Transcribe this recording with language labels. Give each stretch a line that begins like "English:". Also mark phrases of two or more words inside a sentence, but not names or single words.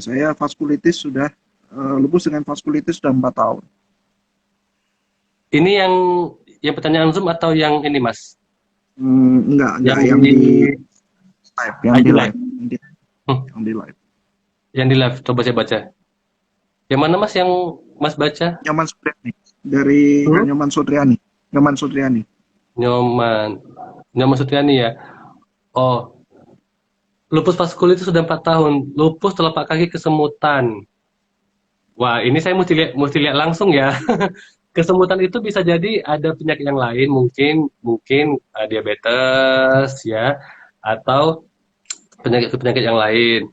Indonesian: Saya vaskulitis sudah, lupus dengan vaskulitis sudah 4 tahun. ini yang pertanyaan Zoom atau yang ini, Mas? Enggak, Yang yang di di live, yang IG di Live. live, Hmm, yang di live. yang di live, coba saya baca. Yang mana, Mas, yang Mas baca? Nyoman Sutriani, dari Kak Hmm? Nyoman Sutriani. Nyoman Sutriani. Nyoman. Nyoman Sutriani ya. Oh, lupus vaskulitis sudah 4 tahun. Lupus telapak kaki kesemutan. Wah, ini saya mesti lihat langsung ya. Kesemutan itu bisa jadi ada penyakit yang lain, mungkin mungkin diabetes ya, atau penyakit-penyakit yang lain.